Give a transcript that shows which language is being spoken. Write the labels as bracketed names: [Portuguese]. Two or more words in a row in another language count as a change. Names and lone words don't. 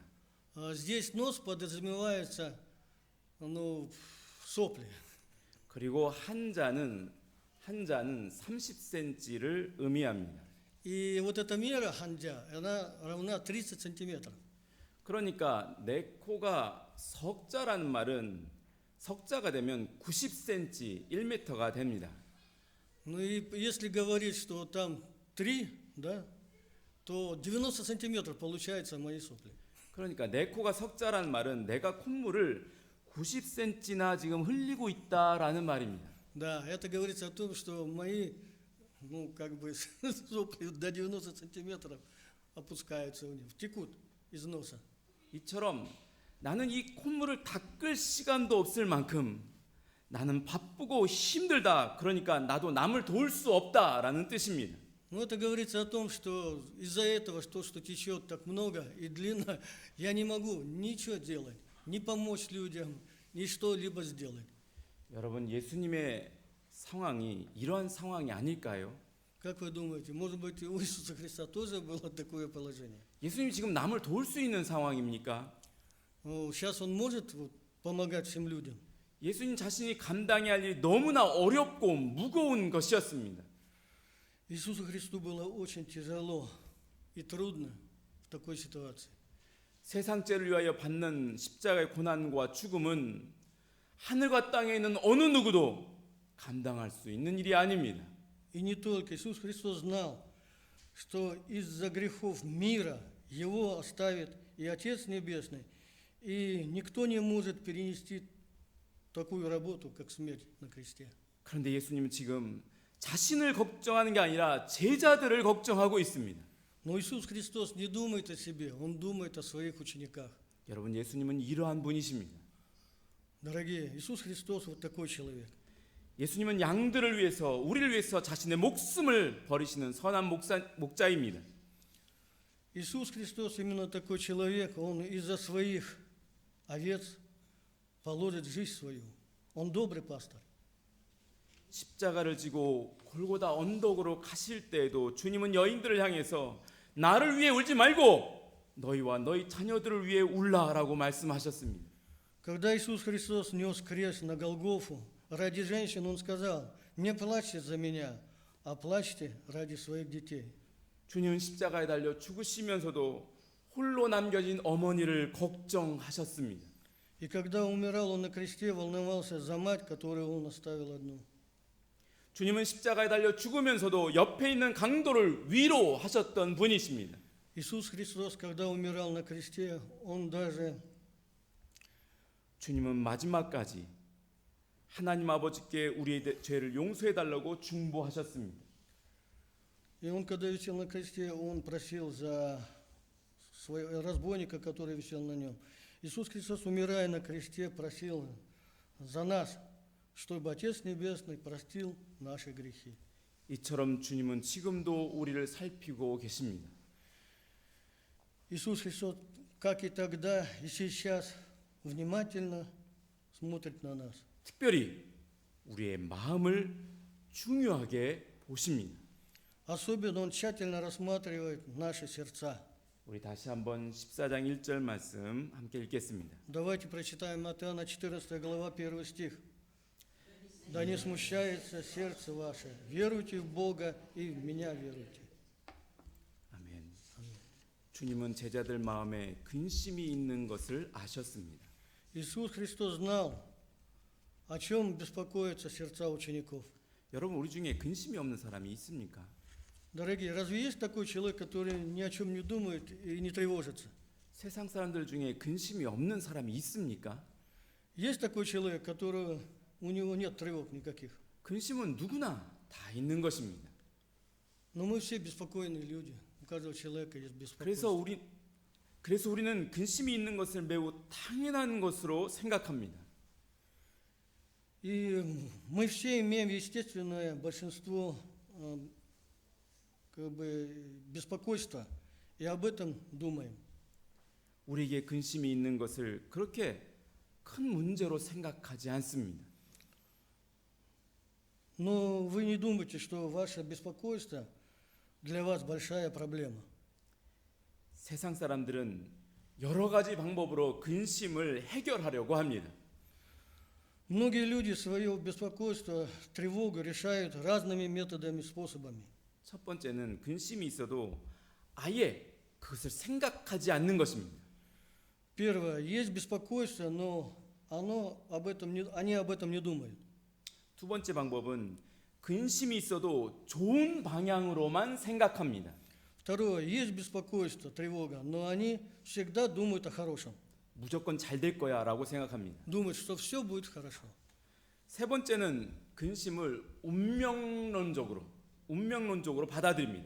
[Russian] Здесь нос подразумевается, сопли. [Korean] 그리고 한 잔은 30cm를 의미합니다. [Russian] И вот эта мера ханджа, она равна 30 сантиметров. [Korean] 그러니까 내 코가 석자라는 말은 석자가 되면 90cm, 1m가 됩니다. [Russian] Ну и если говорить, что там 3, да, то 90 сантиметров получается мои сопли. [Korean] 그러니까 내 코가 석자라는 말은 내가 콧물을 90cm나 지금 흘리고 있다라는 말입니다. [Russian] Да, это говорится о том, что мои, сопли до 90 сантиметров опускаются вниз, текут из носа. [Korean] 이처럼 나는 이 콧물을 닦을 시간도 없을 만큼 나는 바쁘고 힘들다. 그러니까 나도 남을 도울 수 없다라는 뜻입니다. [Russian] Но это говорится о том, что из-за этого, что течет так много и длинно, я не могу ничего делать, ни помочь людям, ни что-либо сделать. [Korean] 여러분, 예수님의 상황이 이러한 상황이 아닐까요? [Russian] Как вы думаете, может быть, у Иисуса Христа тоже было такое положение? [Korean] 예수님 지금 남을 도울 수 있는 상황입니까? [Russian] Ну, сейчас Он может вот помогать всем людям. [Korean] 예수님 자신이 감당해야 할 일이 너무나 어렵고 무거운 것이었습니다. [Russian] Иисусу Христу было очень тяжело и трудно в такой ситуации. [Korean] 세상 죄를 위하여 받는 십자가의 고난과 죽음은 하늘과 땅에 있는 어느 누구도 감당할 수 있는 일이 아닙니다. [Russian] И не только Иисус Христос знал, что из-за грехов мира Его оставит и Отец Небесный, и никто не может перенести такую работу, как смерть на кресте. [Korean] 그런데 예수님은 지금 자신을 걱정하는 게 아니라 제자들을 걱정하고 있습니다. [Russian] Но Иисус Христос не думает о себе, Он думает о своих учениках. [Korean] 여러분, 예수님은 이러한 분이십니다. [Russian] Дорогие, Иисус Христос вот такой человек. [Korean] 예수님은 양들을 위해서, 우리를 위해서 자신의 목숨을 버리시는 선한 목자입니다. [Russian] Иисус Христос именно такой человек, Он из-за своих овец положит жизнь свою. Он добрый пастор. [Korean] 십자가를 지고 골고다 언덕으로 가실 때에도 주님은 여인들을 향해서 나를 위해 울지 말고 너희와 너희 자녀들을 위해 울라라고 말씀하셨습니다. [Russian] Когда Иисус Христос нес крест на Голгофу, ради женщин Он сказал: не плачьте за меня, а плачьте ради своих детей. [Korean] 주님은 십자가에 달려 죽으시면서도 홀로 남겨진 어머니를 걱정하셨습니다. [Russian] И когда умирал Он на кресте, волновался за мать, которую Он оставил одну. [Korean] 주님은 십자가에 달려 죽으면서도 옆에 있는 강도를 위로하셨던 분이십니다. [Russian] Иисус Христос, когда умирал на кресте, Он даже [Korean] 주님은 마지막까지 하나님 아버지께 우리의 죄를 용서해 달라고 중보하셨습니다. [Russian] И Он, когда висел на кресте, Он просил за своего разбойника, который висел на нем. Иисус Христос, умирая на кресте, просил за нас, чтобы Отец Небесный простил наши грехи. [Korean] 이처럼 주님은 지금도 우리를 살피고 계십니다. [Russian] Иисус Христос, как и тогда, и сейчас, внимательно смотрит на нас. [Korean] 특별히 우리의 마음을 중요하게 보십니다. [Russian] Особенно Он тщательно рассматривает наши сердца. [Korean] 우리 다시 한번 14장 1절 말씀 함께 읽겠습니다. [Russian] Давайте прочитаем Иоанна 14 глава, 1 стих. «Да не смущается сердце ваше, веруйте в Бога и в Меня веруйте». [Korean] 아멘. 주님은 제자들 마음에 근심이 있는 것을 아셨습니다. [Russian] Иисус Христос знал, о чем беспокоятся сердца учеников. [Korean] 여러분, 우리 중에 근심이 없는 사람이 있습니까? [Russian] Дорогие, разве есть такой человек, который ни о чем не думает и не тревожится? [Korean] 세상 사람들 중에 근심이 없는 사람이 있습니까? [Russian] Есть такой человек, у него нет тревог никаких? [Korean] 근심은 누구나 다 있는 것입니다. [Russian] Но мы все беспокойные люди. У каждого человека есть беспокойство. [Korean] 그래서 우리는 근심이 있는 것을 매우 당연한 것으로 생각합니다. [Russian] И мы все имеем естественное большинство беспокойства, и об этом думаем. [Korean] 우리에게 근심이 있는 것을 그렇게 큰 문제로 생각하지 않습니다. [Russian] Но вы не думайте, что ваше беспокойство для вас большая проблема. [Korean] 세상 사람들은 여러 가지 방법으로 근심을 해결하려고 합니다. [Russian] Многие люди свое беспокойство, тревогу решают разными методами, способами. [Korean] 첫 번째는 근심이 있어도 아예 그것을 생각하지 않는 것입니다. [Russian] Первое, есть беспокойство, но они об этом не думают. [Korean] 두 번째 방법은 근심이 있어도 좋은 방향으로만 생각합니다. [Russian] Второе, есть беспокойство, тревога, но они всегда думают о хорошем. [Korean] 무조건 잘 될 거야라고 생각합니다. [Russian] Думают, что все будет хорошо. [Korean] 세 번째는 근심을 운명론적으로 받아들입니다.